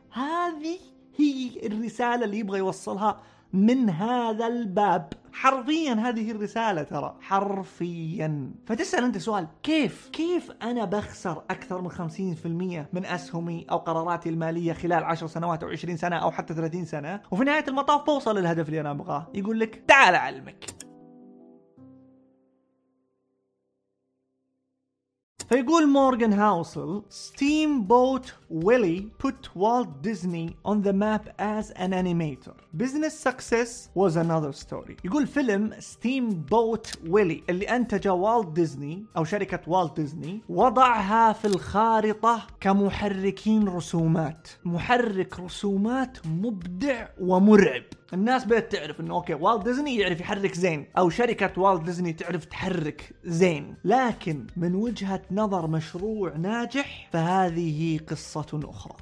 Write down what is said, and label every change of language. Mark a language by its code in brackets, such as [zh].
[ar] هذه هي الرسالة اللي يبغى يوصلها من هذا الباب، حرفيا هذه الرسالة ترى، حرفيا. فتسأل انت سؤال، كيف انا بخسر اكثر من 50% من اسهمي او قراراتي المالية خلال 10 سنوات او 20 سنة او حتى 30 سنة وفي نهاية المطاف بوصل للهدف اللي انا ابغاه؟ يقول لك تعال اعلمك. فيقول [en] Morgan Housel, steam boat Willie put Walt Disney on the map as an animator. Business success was another story. [ar] يقول فيلم ستيم بوت ويلي اللي أنتج والت ديزني أو شركة والت ديزني وضعها في الخارطة كمحركين رسومات، محرك رسومات مبدع ومرعب. الناس بدأت تعرف انه اوكي والت ديزني يعرف يحرك زين، او شركة والت ديزني تعرف تحرك زين، لكن من وجهة نظر مشروع ناجح فهذه قصة اخرى.